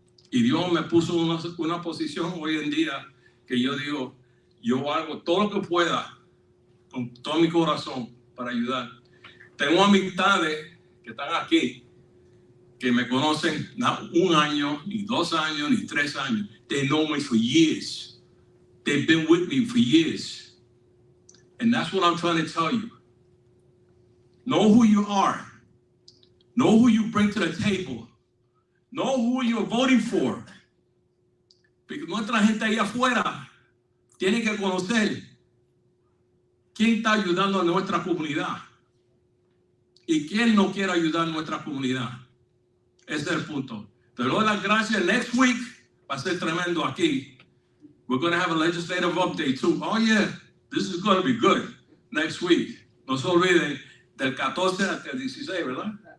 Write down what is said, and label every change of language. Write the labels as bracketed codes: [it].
[es] Y Dios me puso una posición hoy en día que yo digo, yo hago todo lo que pueda con todo mi corazón para ayudar. Tengo amistades que están aquí, que me conocen no 1 año, ni 2 años, ni 3 años. [en] They know me for years. They've been with me for years. And that's what I'm trying to tell you. Know who you are. Know who you bring to the table. Know who you're voting for. [es] Porque nuestra gente ahí afuera tiene que conocer quién está ayudando a nuestra comunidad y quién no quiere ayudar a nuestra comunidad. Ese es el punto. Te doy las gracias. [en] Next week [es] va a ser tremendo aquí. [en] We're going to have a legislative update too. Oh yeah, this is going to be good next week. [es] No se olviden del 14 hasta el 16, ¿verdad?